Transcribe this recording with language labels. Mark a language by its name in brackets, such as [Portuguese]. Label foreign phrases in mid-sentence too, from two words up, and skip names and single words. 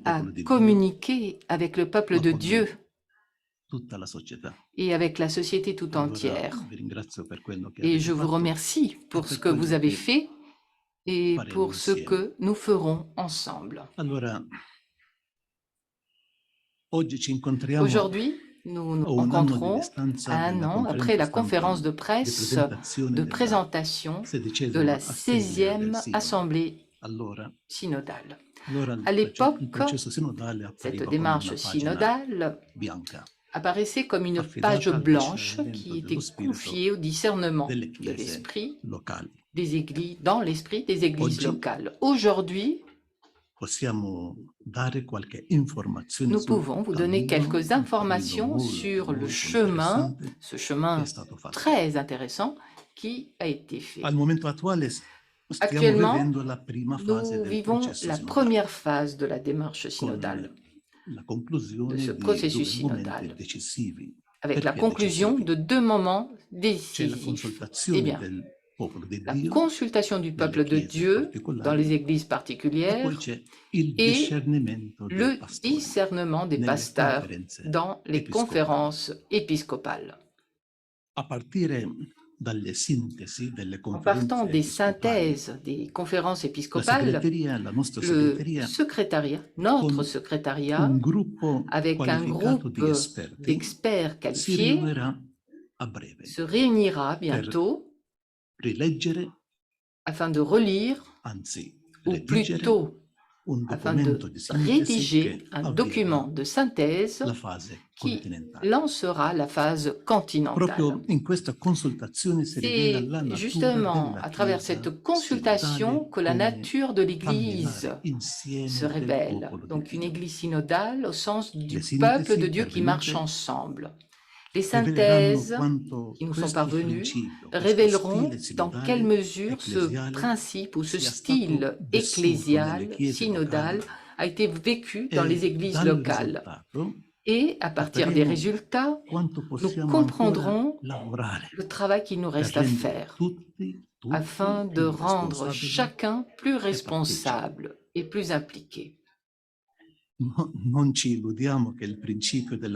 [French] à [Italian] popolo di Dio, [French] communiquer avec le peuple [Italian] ma [French] de [Italian] con [French] Dieu [Italian] tutta la società. [French] et avec la société tout [Italian] Allora, [French] entière. [Italian] vi ringrazio per quello che [French] Et [Italian] avete [French] je vous [Italian] fatto [French] remercie [Italian] e [French] pour [Italian] per [French] ce que vous [Italian] quello [French] avez [Italian] che [French] fait et [Italian] faremo [French] pour ce [Italian] insieme. [French] que nous ferons ensemble. [Italian] Allora, oggi ci incontriamo [French] Aujourd'hui, nous nous [Italian] a un anno di [French] rencontrons [Italian] distanza [French] à un [Italian] dalla [French] an après la [Italian] conferenza [French] conférence de [Italian] stampa di [French] presse [Italian] presentazione [French] de [Italian] della [French] présentation de [Italian] 16ª [French] la [Italian] assembleia del [French] 16e [Italian] Sinodo. [French] Assemblée [Italian] Allora, [French] synodale. [Italian] allora [French] À [Italian] il [French] l'époque, [Italian] processo sinodale [French] cette [Italian] appariva come [French] démarche [Italian] una pagina [French] synodale [Italian] bianca, [French] apparaissait comme une [Italian] affidata [French] page [Italian] al [French] blanche [Italian] discernimento [French] qui était [Italian] dello spirito [French] confiée au discernement [Italian] delle [French] de [Italian] chiese [French] l'esprit [Italian] locali. [French] des églises, dans l'esprit des églises [Italian] Oggi [French] locales. Aujourd'hui, [Italian] possiamo dare qualche informazione [French] nous [Italian] sul [French] pouvons vous donner [Italian] cammino, [French] quelques [Italian] un [French] informations [Italian] cammino [French] sur [Italian] molto, [French] le [Italian] molto [French] chemin, [Italian] interessante [French] ce [Italian] che è [French] chemin [Italian] stato fatto. [French] très intéressant qui a été fait. [Italian] Al momento attuale stiamo [French] Actuellement, [Italian] vivendo la prima fase [French] nous [Italian] del [French] vivons [Italian] processo [French] la [Italian] sinodale, [French] première phase de la démarche [Italian] con [French] synodale, [Italian] la conclusione [French] de ce [Italian] di [French] processus [Italian] due momenti [French] synodal, [Italian] decisivi. [French] avec la [Italian] Perché [French] conclusion [Italian] decisivi? [French] de deux moments [Italian] C'è la [French] décisifs. Eh [Italian] consultazione [French] bien, [Italian] del popolo di [French] la [Italian] Dio, [French] consultation du peuple de [Italian] chiese [French] Dieu dans [Italian] particolari, [French] les églises [Italian] e poi [French] particulières [Italian] c'è il [French] et [Italian] discernimento dei [French] le [Italian] pastori [French] discernement des [Italian] nelle [French] pasteurs [Italian] conferenze [French] dans les [Italian] episcopali. [French] conférences épiscopales. [Italian] A partire dalle sintesi delle [French] En partant [Italian] conferenze [French] des [Italian] episcopali. [French] synthèses des conférences [Italian] La [French] épiscopales, [Italian] nostra [French] le [Italian] segreteria, [French] secrétariat, notre [Italian] con [French] secrétariat, [Italian] un gruppo [French] avec un [Italian] qualificato [French] groupe [Italian] di esperti, [French] d'experts [Italian] si [French] qualifiés, [Italian] riunirà a breve [French] se réunira [Italian] per [French] bientôt [Italian] rileggere, [French] afin de relire, [Italian] anzi [French] ou [Italian] redigere, [French] plutôt [Italian] un [French] afin [Italian] documento [French] de [Italian] di sintesi [French] rédiger [Italian] che [French] un [Italian] avvierà [French] document de synthèse [Italian] la fase [French] qui [Italian] continentale. [French] lancera la phase continentale. [Italian] Proprio in questa consultazione si rivela [French] C'est [Italian] la natura [French] justement [Italian] della [French] à travers [Italian] Chiesa [French] cette consultation [Italian] sinodale [French] que la [Italian] come [French] nature de l'Église [Italian] camminare [French] se [Italian] insieme del [French] révèle. [Italian] popolo di [French] Donc une [Italian] Dio. [French] Église synodale au sens du [Italian] Le [French] peuple de [Italian] sintesi [French] Dieu qui marche [Italian] pervenute [French] ensemble. Les [Italian] riveleranno [French] synthèses [Italian] quanto [French] qui nous sont [Italian] questo [French] parvenues [Italian] principio, questo [French] révéleront [Italian] stile [French] dans quelle [Italian] sinodale [French] mesure ce [Italian] ecclesiale [French] principe ou ce [Italian] sia [French] style [Italian] stato vissuto nelle [French] ecclésial, [Italian] chiese [French] synodal, [Italian] locali [French] a été vécu dans les [Italian] e [French] églises [Italian] dal [French] locales. [Italian] risultato [French] Et à partir des [Italian] capiremo [French] résultats, [Italian] quanto [French] nous [Italian] possiamo ancora [French] comprendrons [Italian] lavorare [French] le travail qu'il nous [Italian] per [French] reste à [Italian] rendere [French] faire [Italian] tutti [French] afin de [Italian] più [French] rendre [Italian] responsabili [French] chacun plus [Italian] e partecipi. [French] responsable et plus impliqué. [Italian] Non ci illudiamo che il principio della